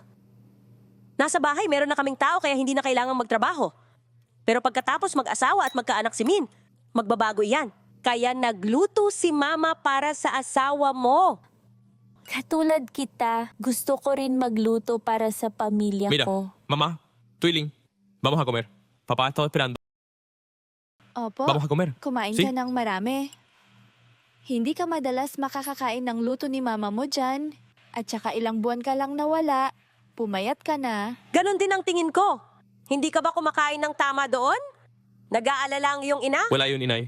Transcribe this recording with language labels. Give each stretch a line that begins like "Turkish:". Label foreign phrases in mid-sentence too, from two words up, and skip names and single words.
Filipino: Nasa bahay, meron na kaming tao kaya hindi na kailangang magtrabaho. Pero pagkatapos mag-asawa at magkaanak si Min, magbabago iyan. Kaya nagluto si Mama para sa asawa mo. Katulad kita, gusto ko rin magluto para sa pamilya Mira, ko. Mama, Tuiling,
Spanish: vamos a comer. Papá está esperando.
Filipino: Opo,
Spanish: Vamos a comer.
Filipino: kumain Si? ka ng marami. Hindi ka madalas makakakain ng luto ni mama mo dyan. At saka ilang buwan ka lang nawala. Pumayat ka na. Ganon din ang tingin ko. Hindi ka ba kumakain ng tama doon? Nag-aalala ang iyong ina? Wala yun, inay.